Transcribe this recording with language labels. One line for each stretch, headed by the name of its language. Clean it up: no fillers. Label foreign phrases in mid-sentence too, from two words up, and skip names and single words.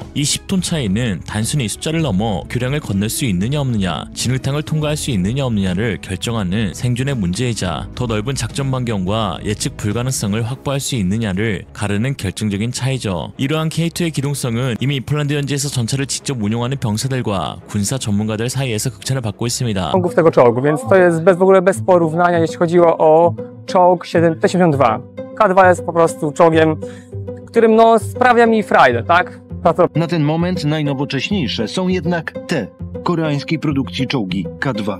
Korean: 이 10톤 차이는 단순히 숫자를 넘어 교량을 건널 수 있느냐 없느냐, 진흙탕을 통과할 수 있느냐 없느냐를 결정하는 생존의 문제이자 더 넓은 작전 반경과 예측 불가능성을 확보할 수 있느냐를 가르는 결정적인 차이죠. 이러한 K2의 기동성은 이미 폴란드 현지에서 전차를 직접 운용하는 병사들과 군사 전문가들 사이에서 극찬을 받고 있습니다.
Polish: Czołgów tego czołgu, więc to jest w ogóle bez porównania, jeśli chodziło o czołg T-72. K2 jest po prostu czołgiem, którym no sprawia mi frajdę, tak? Na ten moment najnowocześniejsze są jednak te koreańskiej produkcji czołgi K2.